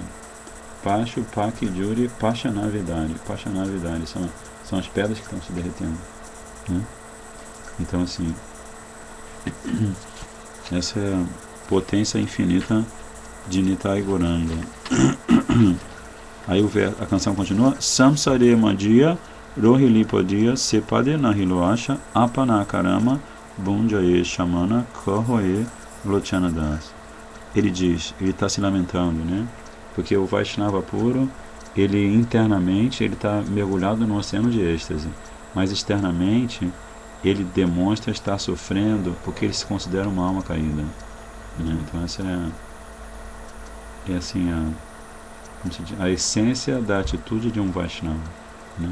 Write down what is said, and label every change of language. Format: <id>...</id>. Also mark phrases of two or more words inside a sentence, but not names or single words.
<bn>পশুপাখী ঝুরে পাষাণ বিদারে</bn> <pt>são as pedras que estão se derretendo, né? Então, assim, essa é a potência infinita de Nitai Gauranga. Aí a canção continua:</pt> <bn>সংসারে মজিয়া রহিলি পড়িয়া সে পদে নহিল আশা আপন করম ভুঞ্জায়ে শমন কহয়ে লোচনদাস.</bn> <pt>Ele diz, ele está se lamentando, né? Porque o Vaishnava puro, ele internamente ele está mergulhado no oceano de êxtase, mas externamente ele demonstra estar sofrendo porque ele se considera uma alma caída, né? Então essa é assim a essência da atitude de um Vaishnava, né?</pt>